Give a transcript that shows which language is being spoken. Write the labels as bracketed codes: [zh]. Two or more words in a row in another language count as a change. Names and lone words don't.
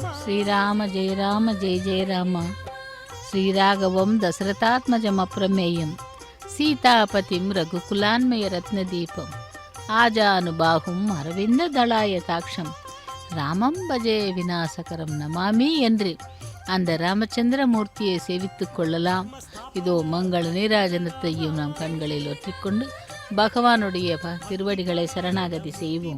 [sa] శ్రీరామ జయ రామ జయ జయ రామ శ్రీరాఘవం దశరథాత్మజం అప్రమేయం సీతాపతిం రఘుకులాన్మయ రత్నదీపం ஆஜானுபாகும் அரவிந்த தளாயதாட்சம் ராமம் பஜே விநாசகரம் நமாமி [ta] என்று அந்த ராமச்சந்திர மூர்த்தியை சேவித்துக் கொள்ளலாம். இதோ மங்கள நீராஜனத்தையும் நாம் கண்களில் ஒற்றிக்கொண்டு பகவானுடைய திருவடிகளை சரணாகதி செய்வோம்.